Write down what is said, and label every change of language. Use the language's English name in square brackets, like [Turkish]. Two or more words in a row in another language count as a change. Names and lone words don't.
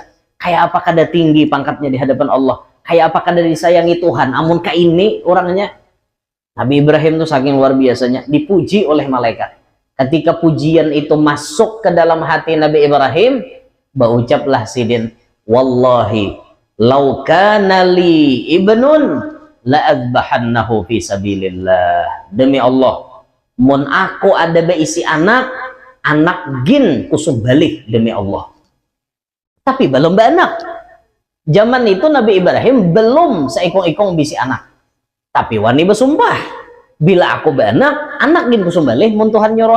[Banjar] Kayak apa kada tinggi pangkatnya di hadapan Allah. Kayak apa kada disayangi Tuhan. Amun kayak ini orangnya. Nabi Ibrahim tuh saking luar biasanya dipuji oleh malaikat. Ketika pujian itu masuk ke dalam hati Nabi Ibrahim, berucaplah sidin, [Arabic] والله لو كان لي ابن لأذبحنه في سبيل الله. [Banjar] Demi Allah, mun aku ada beisi anak gin kusuk balik demi Allah. Tapi belum beranak. Zaman itu Nabi Ibrahim belum seikong-ikong bisi anak. Tapi wani bersumpah, bila aku beranak, anak gin kusuk balik mun Tuhan nyuruh.